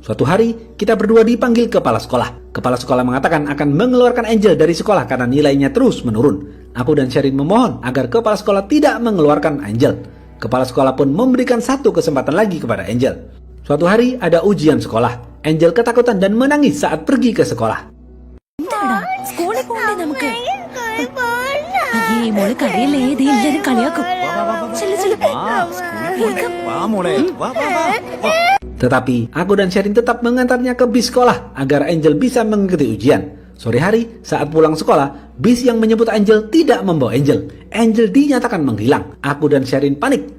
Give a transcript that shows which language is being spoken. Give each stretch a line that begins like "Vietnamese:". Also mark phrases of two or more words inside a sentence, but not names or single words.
Indonesian: Suatu hari, kita berdua dipanggil kepala sekolah. Kepala sekolah mengatakan akan mengeluarkan Angel dari sekolah karena nilainya terus menurun. Aku dan Sherin memohon agar kepala sekolah tidak mengeluarkan Angel. Kepala sekolah pun memberikan 1 kesempatan lagi kepada Angel. Suatu hari ada ujian sekolah. Angel ketakutan dan menangis saat pergi ke sekolah.
Malayalam: എന്താടാ സ്കൂളിൽ പോകണ്ടേ നമുക്ക് അയ്യേ മോള് കരയില്ലേ ദേ എല്ലാരും കളിയാക്കും ചെല്ലു ചെല്ലു
Indonesian: Tetapi aku dan Sherin tetap mengantarnya ke bis sekolah agar Angel bisa mengikuti ujian. Sore hari saat pulang sekolah, bis yang menyebut Angel tidak membawa Angel. Angel dinyatakan menghilang. Aku dan Sherin panik.